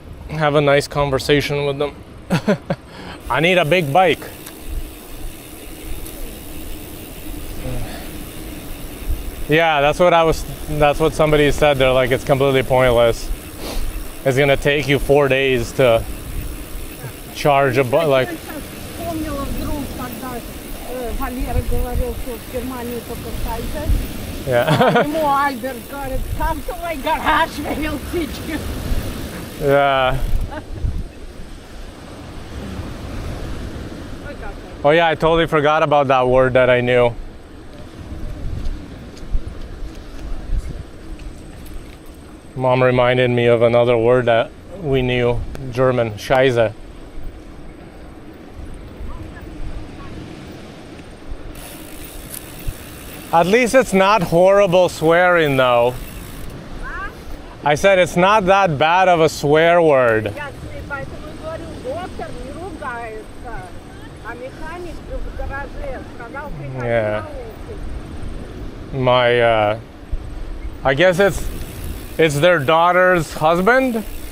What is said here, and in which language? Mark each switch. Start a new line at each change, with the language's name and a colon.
English: Have a nice conversation with them. I need a big bike. Yeah, that's what somebody said. They're like, it's completely pointless. it's gonna take you 4 days to charge a like.
Russian: Я сейчас вспомнила вдруг, когда Валера говорил, что в Германии только Кайзер.
English: Yeah.
Russian: Ему Альберт говорит,
English: come to my garage, he'll teach you. Yeah. Oh yeah, I totally forgot about that word that I knew. Mom reminded me of another word that we knew, German, Scheiße. At least it's not horrible swearing though. I said it's not that bad of a swear word.
Russian: Я поэтому говорю, доктор не ругается, а механик в гараже сказал, приходи
English: Yeah.
Russian: на улицу.
English: My, I guess it's their daughter's husband?